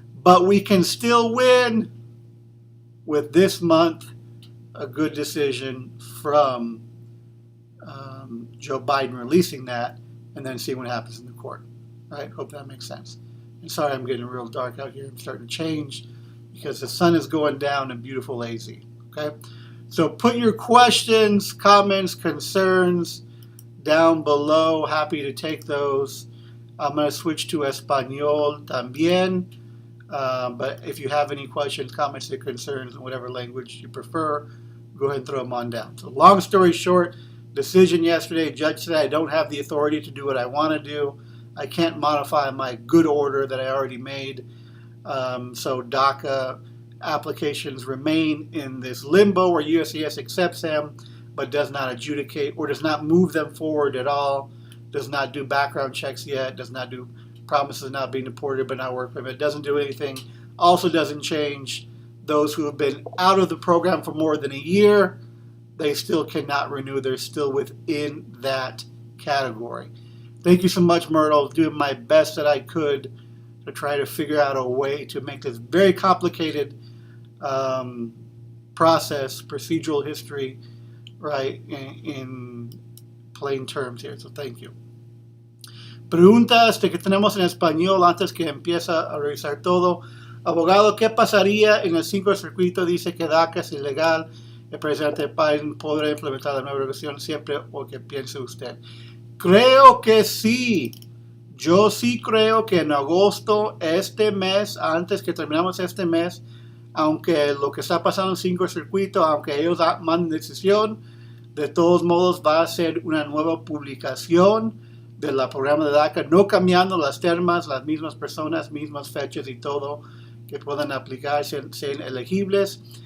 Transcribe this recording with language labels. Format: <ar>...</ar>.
<en>But we can still win with this month a good decision from Joe Biden releasing that, and then see what happens in the court. Right? Hope that makes sense. And sorry, I'm getting real dark out here. I'm starting to change because the sun is going down in beautiful AZ. Okay? So put your questions, comments, concerns down below. Happy to take those. I'm going to switch to Espanol también. But if you have any questions, comments, or concerns in whatever language you prefer, go ahead and throw them on down. So long story short, decision yesterday, judge said I don't have the authority to do what I want to do. I can't modify my good order that I already made. So DACA applications remain in this limbo where USCIS accepts them but does not adjudicate or does not move them forward at all, does not do background checks yet, does not do promises of not being deported but not work permit, doesn't do anything, also doesn't change those who have been out of the program for more than a year. They still cannot renew. They're still within that category. Thank you so much, Myrtle. I was doing my best that I could to try to figure out a way to make this very complicated process, procedural history, right, in plain terms here. So thank you.</en> <es>Preguntas que tenemos en español antes que empieza a revisar todo. Abogado, ¿qué pasaría en el 5 circuito? Dice que DACA es ilegal. El presidente Biden podrá implementar la nueva regulación siempre, o que piense usted. Creo que sí. Yo sí creo que en agosto, este mes, antes que terminamos este mes, aunque lo que está pasando en 5 circuito, aunque ellos manden decisión, de todos modos va a ser una nueva publicación del programa de DACA, no cambiando las termas, las mismas personas, mismas fechas y todo, que puedan aplicar, sean elegibles.</es>